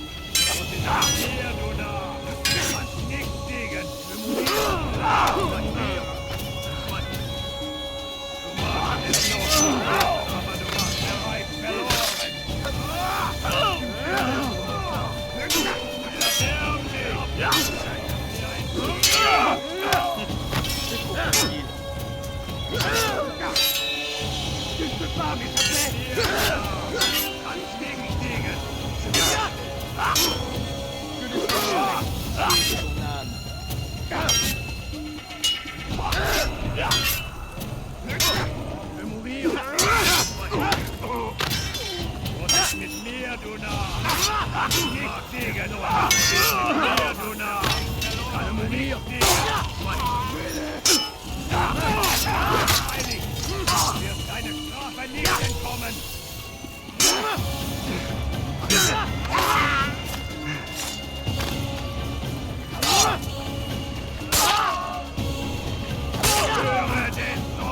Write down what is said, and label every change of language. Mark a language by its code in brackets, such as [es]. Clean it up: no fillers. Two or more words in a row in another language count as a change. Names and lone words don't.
[fr] Tu ne peux pas m'échapper. Je vais mourir. [de] Mit mir, du Narr. Nicht gegen uns. Mit mir, du Narr. Alle mourir. Heilig. Wird deine Strafe nicht entkommen. Höre den